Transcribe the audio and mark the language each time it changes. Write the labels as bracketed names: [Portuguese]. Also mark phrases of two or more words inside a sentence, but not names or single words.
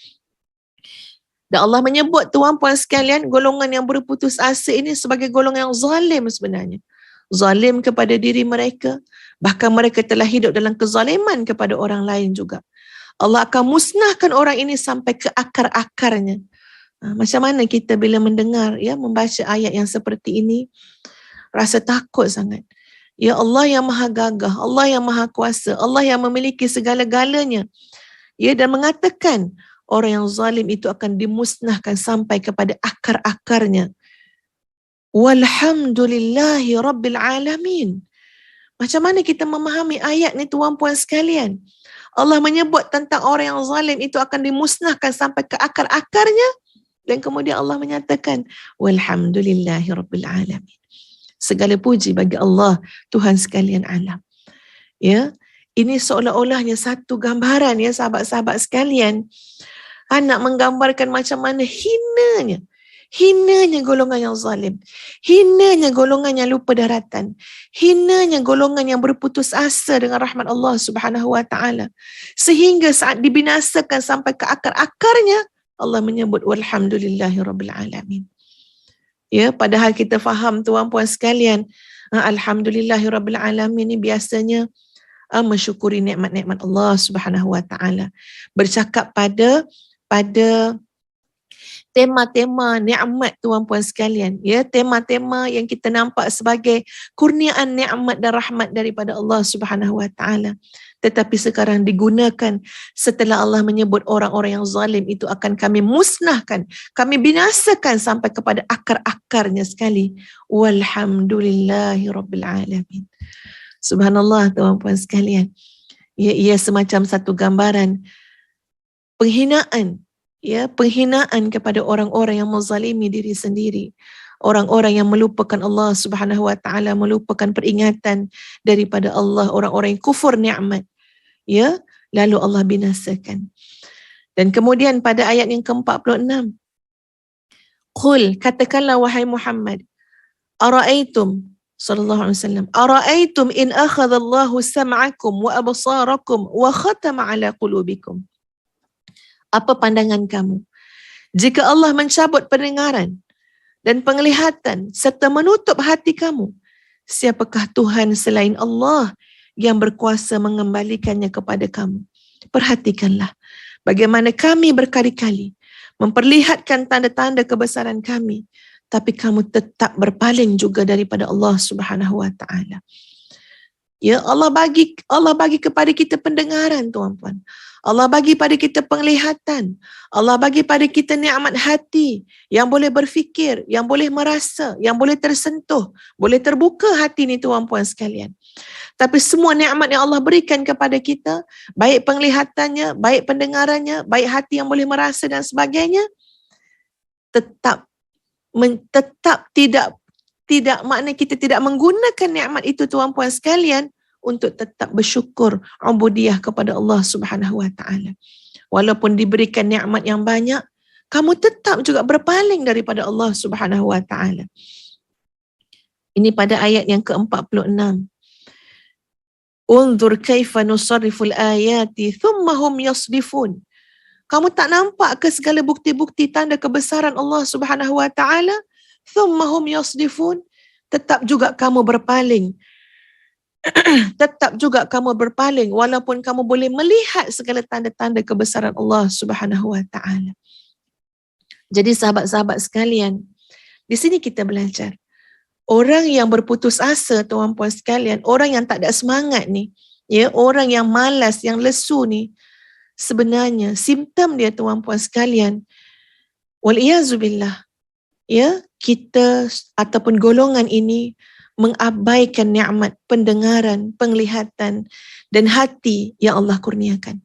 [Malay] Dan Allah menyebut tuan-puan sekalian, golongan yang berputus asa ini sebagai golongan yang zalim sebenarnya. Zalim kepada diri mereka, bahkan mereka telah hidup dalam kezaliman kepada orang lain juga. Allah akan musnahkan orang ini sampai ke akar-akarnya. Macam mana kita bila mendengar, ya, membaca ayat yang seperti ini, rasa takut sangat. Ya Allah yang maha gagah, Allah yang maha kuasa, Allah yang memiliki segala-galanya. Ya, dan mengatakan, orang yang zalim itu akan dimusnahkan sampai kepada akar-akarnya. [Arabic] والحمد لله رب العالمين. [Malay] Macam mana kita memahami ayat ni tuan-puan sekalian? Allah menyebut tentang orang yang zalim itu akan dimusnahkan sampai ke akar-akarnya. Dan kemudian Allah menyatakan, [Arabic] والحمد لله رب العالمين. [Malay] Segala puji bagi Allah, Tuhan sekalian alam. Ya, ini seolah-olahnya satu gambaran ya sahabat-sahabat sekalian. Nak menggambarkan macam mana hinanya golongan yang zalim, hinanya golongan yang lupa daratan, hinanya golongan yang berputus asa dengan rahmat [Arabic] الله سبحانه وتعالى, [Malay] sehingga saat dibinasakan sampai ke akar-akarnya, Allah menyebut [Arabic] والحمد لله رب العالمين. [Malay] Ya, padahal kita faham tuan-puan sekalian, [Arabic] الحمد لله رب العالمين [Malay] ni biasanya mensyukuri nikmat-nikmat [Arabic] الله سبحانه وتعالى, [Malay] bercakap pada tema-tema nikmat tuan-puan sekalian, ya, tema-tema yang kita nampak sebagai kurniaan nikmat dan rahmat daripada [Arabic] الله سبحانه وتعالى, [Malay] tetapi sekarang digunakan setelah Allah menyebut orang-orang yang zalim itu akan kami musnahkan, kami binasakan sampai kepada akar-akarnya sekali. [Arabic] والحمد لله رب العالمين سبحان الله [Malay] tuan-puan sekalian. Ia semacam satu gambaran penghinaan, ya, penghinaan kepada orang-orang yang menzalimi diri sendiri, orang-orang yang melupakan [Arabic] الله سبحانه وتعالى, [Malay] melupakan peringatan daripada Allah, orang-orang yang kufur nikmat, ya, lalu Allah binasakan. Dan kemudian pada ayat yang ke-46, [Arabic] qul, [Malay] katakanlah wahai Muhammad, [Arabic] أرأيتم صلى الله عليه وسلم أرأيتم إن أخذ الله سمعكم وأبصاركم وختم على قلوبكم. [Malay] Apa pandangan kamu jika Allah mencabut pendengaran dan penglihatan serta menutup hati kamu? Siapakah Tuhan selain Allah yang berkuasa mengembalikannya kepada kamu? Perhatikanlah bagaimana kami berkali-kali memperlihatkan tanda-tanda kebesaran kami, tapi kamu tetap berpaling juga daripada [Arabic] الله سبحانه وتعالى. [Malay] Ya, Allah bagi kepada kita pendengaran, tuan-puan. Allah bagi pada kita penglihatan. Allah bagi pada kita nikmat hati yang boleh berfikir, yang boleh merasa, yang boleh tersentuh, boleh terbuka hati ni, tuan-puan sekalian. Tapi semua nikmat yang Allah berikan kepada kita, baik penglihatannya, baik pendengarannya, baik hati yang boleh merasa dan sebagainya, tetap tidak makna kita tidak menggunakan nikmat itu, tuan-puan sekalian, untuk tetap bersyukur ubudiyah kepada [Arabic] الله سبحانه وتعالى. [Malay] Walaupun diberikan nikmat yang banyak, kamu tetap juga berpaling daripada [Arabic] الله سبحانه وتعالى. [Malay] Ini pada ayat yang ke-46. [Arabic] انظر كيف نصرف الآيات ثم هم يصدفون. [Malay] Kamu tak nampak ke segala bukti-bukti tanda kebesaran [Arabic] الله سبحانه وتعالى? ثم هم يصدفون. [Malay] Tetap juga kamu berpaling. Tetap juga kamu berpaling walaupun kamu boleh melihat segala tanda-tanda kebesaran [Arabic] الله سبحانه وتعالى. [Malay] Jadi sahabat-sahabat sekalian, di sini kita belajar. Orang yang berputus asa, tuan-puan sekalian, orang yang tak ada semangat ni, ya, orang yang malas, yang lesu ni, sebenarnya simptom dia, tuan-puan sekalian, wal-iyazubillah, ya, kita ataupun golongan ini mengabaikan nikmat pendengaran, penglihatan dan hati yang Allah kurniakan.